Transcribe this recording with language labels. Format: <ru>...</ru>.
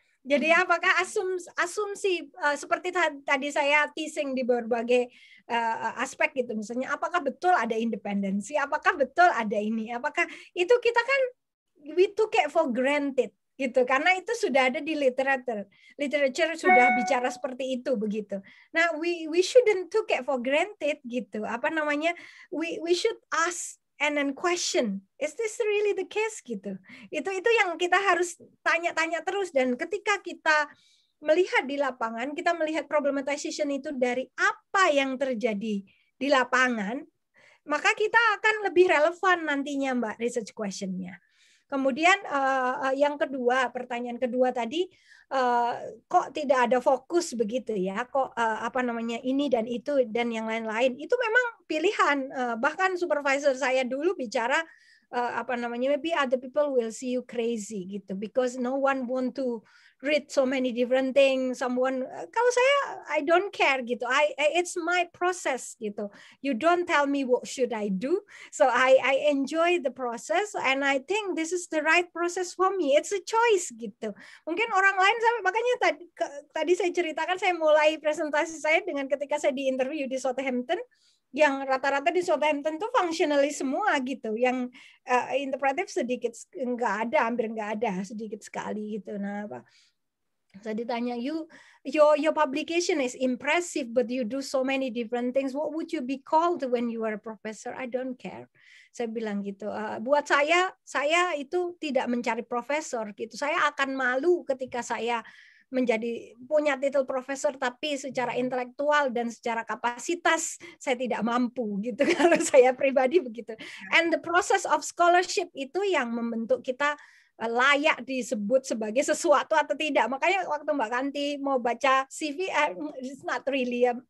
<id>Jadi apakah asumsi seperti tadi saya teasing di berbagai aspek gitu, misalnya apakah betul ada independensi, apakah betul ada ini, apakah itu kita kan</id> <en>we took it for granted</en> <id>gitu, karena itu sudah ada di literature sudah bicara seperti itu begitu.</id> <en>Nah, we shouldn't took it for granted gitu. We should ask and then question, is this really the case gitu.</en> <id>Itu yang kita harus tanya-tanya terus, dan ketika kita melihat di lapangan, kita melihat problematization itu dari apa yang terjadi di lapangan, maka kita akan lebih relevan nantinya, Mbak, research question-nya. Kemudian yang kedua, pertanyaan kedua tadi, kok tidak ada fokus begitu ya, kok ini dan itu dan yang lain-lain, itu memang pilihan. Bahkan supervisor saya dulu bicara</id> <en>maybe other people will see you crazy gitu, because no one want to read so many different things.</en> <id>Kalau saya,</id> <en>I don't care gitu. It's my process gitu. You don't tell me what should I do. So I enjoy the process and I think this is the right process for me. It's a choice</en> <id>gitu. Mungkin orang lain makanya tadi saya ceritakan, saya mulai presentasi saya dengan ketika saya di interview di Southampton, yang rata-rata di Southampton tuh functionally semua gitu, yang interpretif sedikit, hampir nggak ada, sedikit sekali gitu. Nah, saya ditanya,</id> <en>your publication is impressive, but you do so many different things. What would you be called when you are a professor? I don't care.</en> <id>Saya bilang gitu. Buat saya itu tidak mencari profesor gitu. Saya akan malu ketika saya punya titel profesor tapi secara intelektual dan secara kapasitas saya tidak mampu gitu. Kalau saya pribadi begitu.</id> <en>And the process of scholarship</en> <id>itu yang membentuk kita layak disebut sebagai sesuatu atau tidak. Makanya waktu Mbak Kanti mau baca CV,</id> <en>it's not really</en>